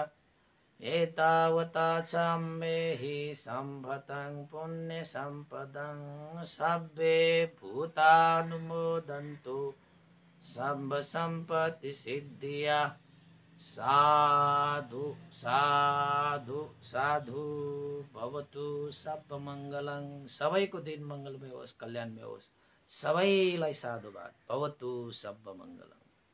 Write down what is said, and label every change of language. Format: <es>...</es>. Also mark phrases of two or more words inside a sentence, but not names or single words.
<pi>एतावता चम्बेहि सम्पदं पुण्यसम्पदं सब्बे भूतानुमोदन्तु सम्ब सम्पत्ति सिद्धिया। साधु साधु साधु।</pi> <sa>भवतु सर्वमङ्गलं।</sa> <ne>सबैको दिन मङ्गलमय होस्, कल्याणमय होस्। सबैलाई साधुवाद।</ne> <sa>भवतु सर्वमङ्गलम्।</sa>